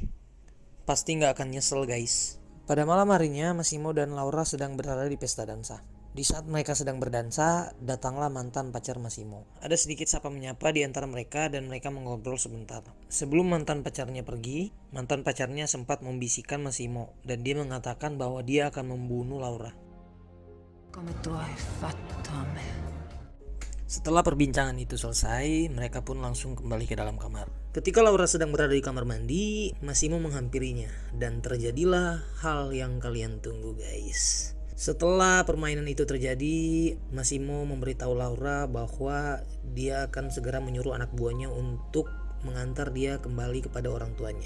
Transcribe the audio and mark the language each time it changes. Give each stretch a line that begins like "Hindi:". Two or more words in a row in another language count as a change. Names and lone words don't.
Indonesian: Pasti nggak akan nyesel, guys. Pada malam harinya, Massimo dan Laura sedang berada di pesta dansa. Di saat mereka sedang berdansa, datanglah mantan pacar Massimo. Ada sedikit sapa menyapa di antara mereka dan mereka mengobrol sebentar. Sebelum mantan pacarnya pergi, mantan pacarnya sempat membisikkan Massimo dan dia mengatakan bahwa dia akan membunuh Laura.
Italian: Come tu hai fatto a me?
Indonesian: Setelah perbincangan itu selesai, mereka pun langsung kembali ke dalam kamar. Ketika Laura sedang berada di kamar mandi, Massimo menghampirinya dan terjadilah hal yang kalian tunggu, guys. Setelah permainan itu terjadi, Massimo memberitahu Laura bahwa dia akan segera menyuruh anak buahnya untuk mengantar dia kembali kepada orang tuanya.